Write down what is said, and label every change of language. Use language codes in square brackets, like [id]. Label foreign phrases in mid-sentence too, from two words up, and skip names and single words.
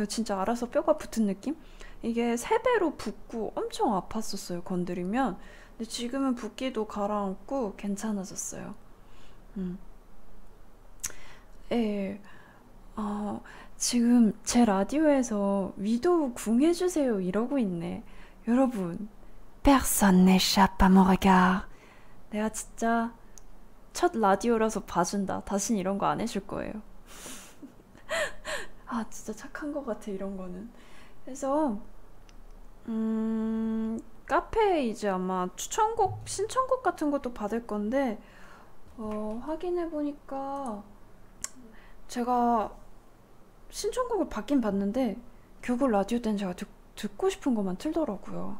[ko] 진짜 알아서 뼈가 붙은 느낌? 이게 세 배로 붓고 엄청 아팠었어요, 건드리면. 근데 지금은 붓기도 가라앉고 괜찮아졌어요. 음. 예, 어, 지금 제 라디오에서 위도우 궁해주세요 이러고 있네. 여러분, [fr] personne n'échappe à mon regard. [ko] 내가 진짜 첫 라디오라서 봐준다. 다신 이런 거 안 해줄 거예요. 진짜 착한 것 같아, 이런 거는. 그래서, 카페에 이제 아마 추천곡, 신청곡 같은 것도 받을 건데, 확인해보니까 제가 신청곡을 받긴 받는데, 결국 라디오 때는 제가 듣고 싶은 것만 틀더라고요.